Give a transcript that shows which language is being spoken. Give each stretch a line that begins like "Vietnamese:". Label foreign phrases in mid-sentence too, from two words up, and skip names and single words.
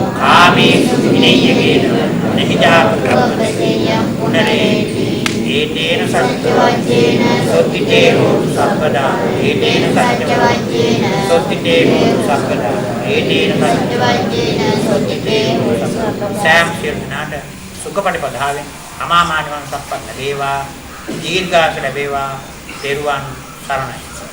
Pali: කාමේසු විනය්‍යකේන නිහිජාත ප්‍රබ්බසේයං පුනරේති ඒතේන සත්‍යවච්චේන සොත්තිතේ හෝතු සම්පදා ඒතේන සත්‍යවච්චේන සොත්තිතේ හෝතු සම්පදා ඒතේන සත්‍යවච්චේන සොත්තිතේ හෝතු සම්පදා
Sinhala: සෑම සියල්ලනාට සුඛපටිපදාවෙන් අමාමානිවන් සම්පන්න වේවා දීර්ඝාස ලැබේවා තෙරුවන් සරණයි.